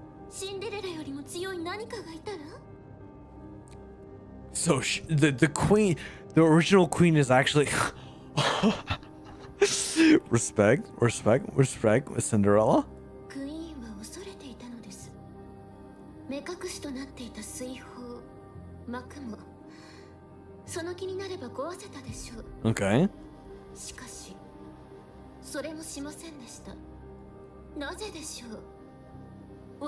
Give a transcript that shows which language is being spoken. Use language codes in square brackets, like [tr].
[ja] シンデレラよりも強い何かがいたら。 [en] So the queen, the original queen is actually respect with Cinderella. [ja] クイーンは恐れていたのです。目隠しとなっていた水泡、幕もその気になれば壊せたでしょう。 [en] Okay. [ja] しかしそれもしませんでした。なぜでしょう。